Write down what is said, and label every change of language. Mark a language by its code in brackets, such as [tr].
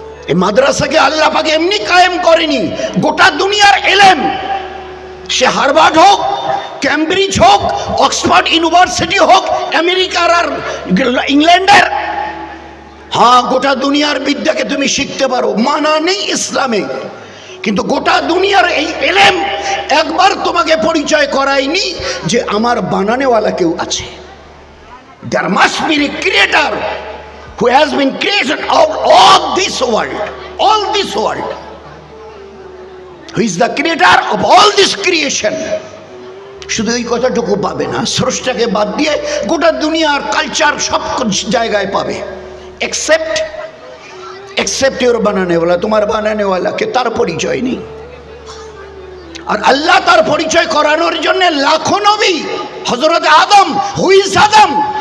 [bn] এই মাদ্রাসাকে আল্লাহ পাক এমনি কায়েম করেনি। গোটা দুনিয়ার এলেম, সে হার্ভার্ড হোক, ক্যামব্রিজ হোক, অক্সফোর্ড ইউনিভার্সিটি হোক, আমেরিকার আর ইংল্যান্ডের, হ্যাঁ গোটা দুনিয়ার বিদ্যাকে তুমি শিখতে পারো, মানা নেই ইসলামে, কিন্তু গোটা দুনিয়ার এই এলেম একবার তোমাকে পরিচয় করায়নি যে আমার বানানেওয়ালা কেউ আছে। [en] There must be a creator who has been created out of this world. all this world, who is the creator of all this creation. [bn] শুধু এই কথাটুকু পাবে না, স্রষ্টাকে বাদ দিয়ে গোটা দুনিয়ার কালচার সব জায়গায় পাবে, [en] except your [bn] বানানেওয়ালা, তোমার বানানেওয়ালাকে তার পরিচয় নেই। আর আল্লাহ তার পরিচয় করানোর জন্য লাখো নবী, হযরত আদম, [en] Who is Adam?